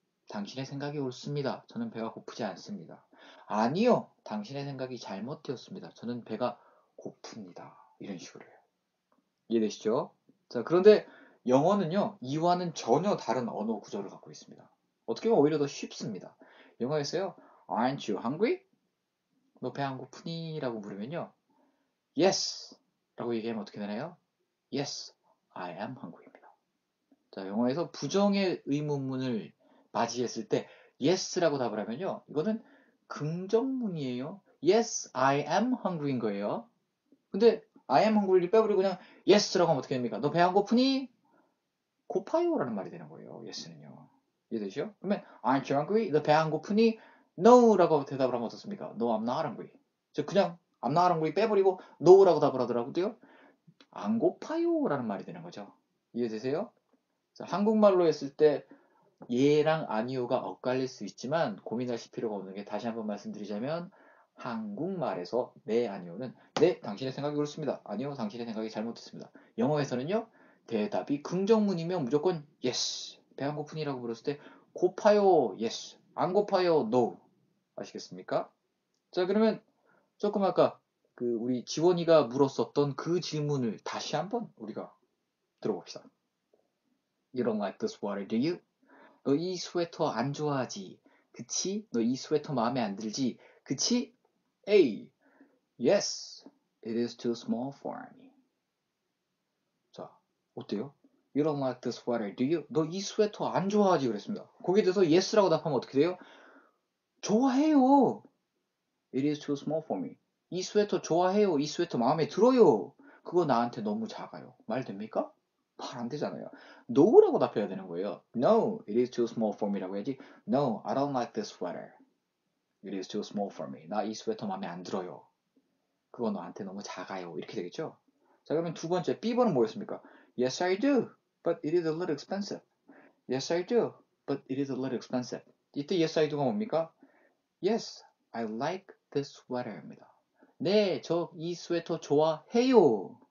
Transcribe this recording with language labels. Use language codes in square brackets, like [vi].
[ko] 당신의 생각이 옳습니다. 저는 배가 고프지 않습니다. 아니요. 당신의 생각이 잘못되었습니다. 저는 배가 고픕니다. 이런 식으로 해요. 이해되시죠? 자, 그런데 영어는요, 이와는 전혀 다른 언어 구조를 갖고 있습니다. 어떻게 보면 오히려 더 쉽습니다. 영어에서요, [en] Aren't you hungry? [ko] 너 배 안 고프니? 라고 물으면요, Yes! 라고 얘기하면 어떻게 되나요? [en] Yes, I am hungry입니다. [ko] 자, 영어에서 부정의 의문문을 맞이했을 때 Yes라고 답을 하면요, 이거는 긍정문이에요. [en] Yes, I am hungry인 거예요. [ko] 근데 [en] I am hungry [ko] 를 빼버리고 그냥 Yes라고 하면 어떻게 됩니까? 너 배 안 고프니? 고파요 라는 말이 되는 거예요. Yes는요. 이해되죠? [en] 그러면 Aren't you hungry? [ko] 너 배 안 고프니? No 라고 대답을 하면 어떻습니까? [en] No, I'm not hungry. [ko] 저 그냥 [en] I'm not hungry [ko] 빼버리고 No 라고 답을 하더라고요. 안 고파요 라는 말이 되는 거죠. 이해되세요? 자, 한국말로 했을 때 예랑 아니오가 엇갈릴 수 있지만 고민하실 필요가 없는 게 다시 한번 말씀드리자면 한국말에서 네, 아니오는 네, 당신의 생각이 옳습니다. 아니요, 당신의 생각이 잘못됐습니다. 영어에서는요, 대답이 긍정문이면 무조건 yes. 배 안 고프니라고 물었을 때 고파요, yes. 안 고파요, no. 아시겠습니까? 자, 그러면 조금 아까 그 우리 지원이가 물었었던 그 질문을 다시 한번 우리가 들어봅시다. [en] You don't like this sweater, do you? [ko] 너 이 스웨터 안 좋아하지? 그치? 너 이 스웨터 마음에 안 들지? 그치? A. [en] Yes, it is too small for me. [ko] 자, 어때요? [en] You don't like the sweater, do you? [ko] 너 이 스웨터 안 좋아하지? 그랬습니다. 거기에 대해서 yes라고 답하면 어떻게 돼요? 좋아해요. [en] It is too small for me. [ko] 이 스웨터 좋아해요. 이 스웨터 마음에 들어요. 그거 나한테 너무 작아요. 말 됩니까? 말 안 되잖아요. No라고 답해야 되는 거예요. [en] No, it is too small for me라고 [ko] 해야지. [en] No, I don't like this sweater. It is too small for me. [ko] 나 이 스웨터 마음에 안 들어요. 그거 너한테 너무 작아요. 이렇게 되겠죠? 자, 그러면 두 번째 B번은 뭐였습니까? [en] Yes, I do. But it is a little expensive. Yes, I do. But it is a little expensive. [ko] 이때 [en] yes, I do [ko] 가 뭡니까? [en] Yes, I like this sweater입니다. [ko] 네, 저 이 스웨터 좋아해요.